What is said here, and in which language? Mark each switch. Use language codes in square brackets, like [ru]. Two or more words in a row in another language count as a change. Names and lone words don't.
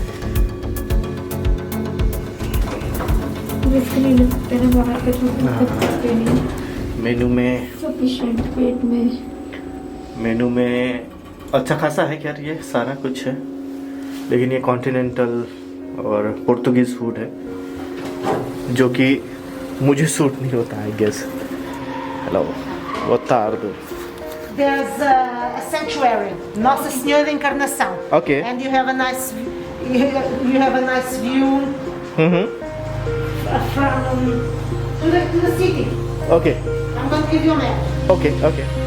[hi] मेनू में अच्छा खासा है यार, ये सारा कुछ है, लेकिन ये कॉन्टिनेंटल और [en] Portuguese food [hi] है, जो कि मुझे सूट नहीं होता, [en] I guess. [pt] हेलो, boa tarde. [en] There's a sanctuary, [pt] Nossa Senhora da Encarnação. [en] Okay. And you have a nice view from to the city. Okay. I'm going to give you a map. Okay.